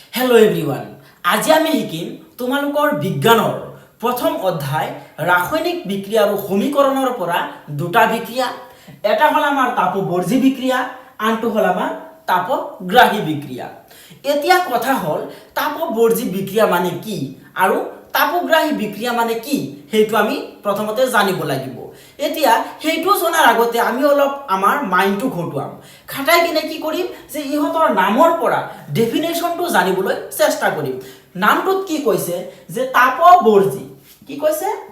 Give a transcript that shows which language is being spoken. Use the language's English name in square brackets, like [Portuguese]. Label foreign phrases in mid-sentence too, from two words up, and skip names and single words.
[English] hello everyone [Assamese] আজি আমি শিকিম तुम्हालोকৰ বিজ্ঞানৰ প্ৰথম অধ্যায় ৰাসায়নিক বিক্রিয়া আৰু সমীকৰণৰ পৰা দুটা বিক্রিয়া এটা হল আমাৰ তাপবৰ্জী বিক্রিয়া আনটো হল আমাৰ তাপগ্ৰাহী বিক্রিয়া এতিয়া কথা হল তাপবৰ্জী বিক্রিয়া মানে কি আৰু তাপগ্ৰাহী বিক্রিয়া মানে কি হেতু আমি প্ৰথমতে জানিব লাগিব এতিয়া হেতু জনাৰ আগতে আমি অলপ আমাৰ মাইন্ডটো খটুৱাম খাটাই কিনে কি কৰিম যে ইহতৰ নামৰ পৰা ডেফিনেশনটো জানিবলৈ চেষ্টা কৰিম নামটোত কি কৈছে যে তাপবৰ্জী কি কৈছে